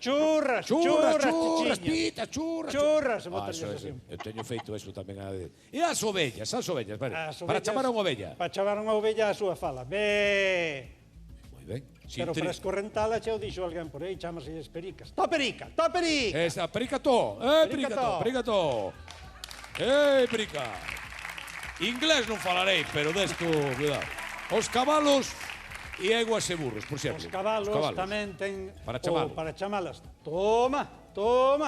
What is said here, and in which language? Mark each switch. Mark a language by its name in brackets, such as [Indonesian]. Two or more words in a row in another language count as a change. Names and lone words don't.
[Galician] Churras, Churras, chichiña. pitas, churras. Churras, se Ah, botarlles eso, así. eu teño feito eso tamén. E as ovellas, vale. As Para ovellas- chamar a unha ovella. Para chamar a unha ovella a súa fala. Bé. Moi ben. Pero para escorrentala xa o dixo alguén por aí, chamase pericas. To perica, to perica. Esta, pericato. Pericato. Perica. Inglés non falarei, pero desto, cuidado. Os cabalos e eguas e burros, por exemplo. Os cabalos tamén ten Para chamalos. para chamalas. Toma.